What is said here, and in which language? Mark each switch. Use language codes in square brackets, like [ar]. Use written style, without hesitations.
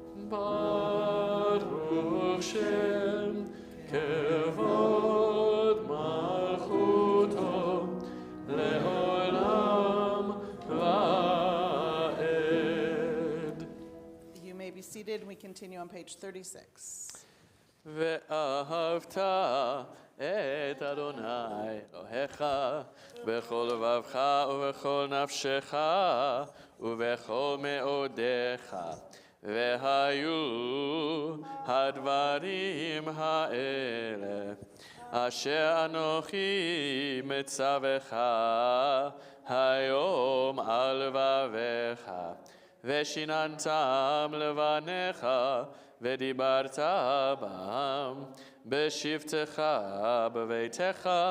[he] ברוך שם כבוד מלכותו לעולם ועד. [en] You may be seated. We continue on page 36. [he] ואהבת את אדוני אלוהיך בכל לבבך ובכל נפשך ובכל מאודיך. והיו הדברים האלה אשר אנוכי מצווך היום על לבביך, ושיננתם לבניך ודיברת בם בשבתך בביתך